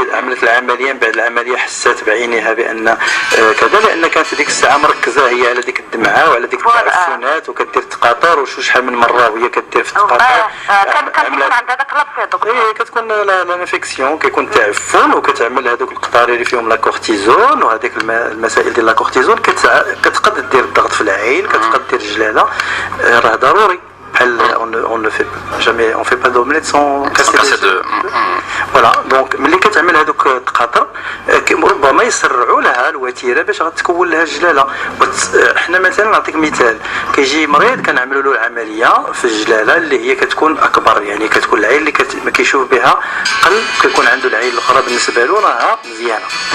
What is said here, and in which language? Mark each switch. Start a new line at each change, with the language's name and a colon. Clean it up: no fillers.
Arabic: عملت العمليه من بعد العمليه حسات بعينها بان كذا، لان كانت ديك الساعه مركزه هي على ديك الدمعه وعلى ديك التعفنات وكدير تقاطر وشحال من مره وهي كدير في التقاطر. كان كيكون عندها داك لابسي كتكون لانفيكسيون، كيكون تعفن وكتعمل هذوك القطاري اللي فيهم لا كورتيزون وهذيك المسائل ديال لا كورتيزون كتقد دير الضغط في العين، كتقد دير الجلاله. راه ضروري بحال
French: on ne fait jamais on fait pas d'omelette sans casser deux. Voilà donc
Arabic: ملي كتعمل هذوك التقاطر ربما يسرعوا لها الوتيره باش غتكون لها الجلاله. حنا مثلا نعطيك مثال، كيجي مريض كنعملوا له العمليه في الجلاله اللي هي كتكون اكبر، يعني كتكون العين اللي ما كيشوف بها قل، كيكون عنده العين الاخرى بالنسبه له راها مزيانه.